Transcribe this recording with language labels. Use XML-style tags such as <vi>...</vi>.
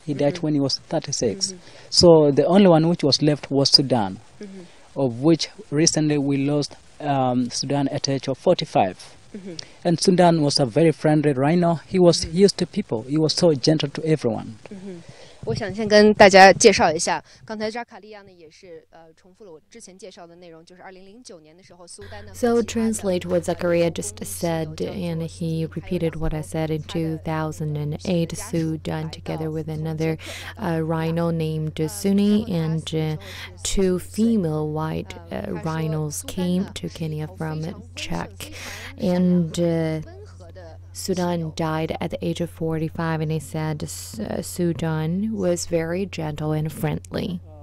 <en>He died when he was 36. So the only one which was left was Sudan, of which recently we lost Sudan at the age of 45. And Sudan was a very friendly rhino. He was used to people. He was so gentle to everyone.</en> <zh>我想先跟大家介绍一下，刚才扎卡利亚呢也是重复了我之前介绍的内容，就是2009年的时候，苏丹呢。</zh> <en>So translate what Zakaria just said, and he repeated what I said in 2008. Sudan, together with another rhino named Sunni, and two female white rhinos came to Kenya from Czech, and Sudan died at the age of 45, and he said Sudan was very gentle and friendly.</en>